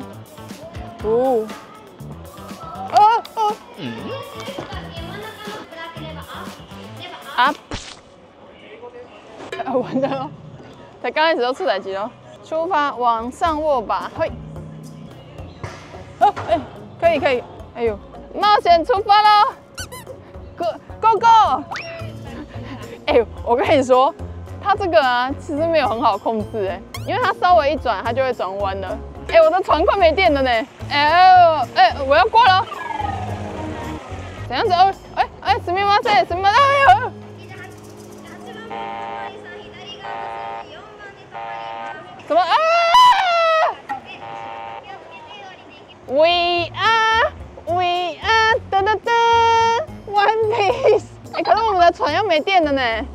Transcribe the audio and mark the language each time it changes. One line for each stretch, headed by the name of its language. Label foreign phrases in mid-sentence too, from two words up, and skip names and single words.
Chinese: 哦，啊！完了咯，才剛開始就出代誌咯。出發，往上握把，嘿。可以可以，哎呦，冒險出發咯 ！
English: Go go！
Chinese: 我跟你說，它這個啊，其實沒有很好控制哎。因為它稍微一轉，它就會轉彎了。我的船快沒電了呢。我要過了。怎樣子？ すみません，什麼？什麼啊 ？
English: We are，
Chinese: 噔噔噔 ，One Piece。可是我們的船要沒電了呢。